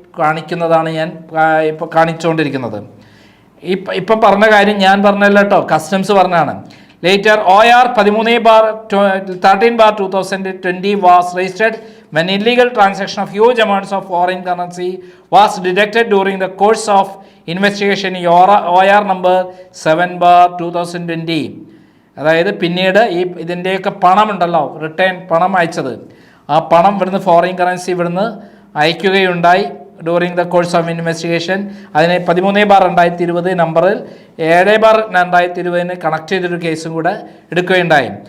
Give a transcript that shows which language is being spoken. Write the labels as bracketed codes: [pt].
[ml] കാണിക്കുന്നതാണ് ഞാൻ ഇപ്പോൾ കാണിച്ചുകൊണ്ടിരിക്കുന്നത്. ഇപ്പം പറഞ്ഞ കാര്യം ഞാൻ പറഞ്ഞല്ലോ കേട്ടോ, കസ്റ്റംസ് പറഞ്ഞാണ്. [en] Later OR 13/13/2020 was registered when illegal transaction of huge amounts of foreign currency was detected during the course of investigation OR number 7/2020. [ml] അതായത് പിന്നീട് ഇതിൻ്റെയൊക്കെ പണമുണ്ടല്ലോ, റിട്ടേൺ പണം അയച്ചത്, ആ പണം ഇവിടുന്ന് ഫോറിൻ കറൻസി ഇവിടുന്ന് അയക്കുകയുണ്ടായി [en] During the course of investigation. [ml] അതിന് 13/2020 നമ്പറിൽ 7/2020 കണക്ട് ചെയ്തൊരു കേസും കൂടെ എടുക്കുകയുണ്ടായി.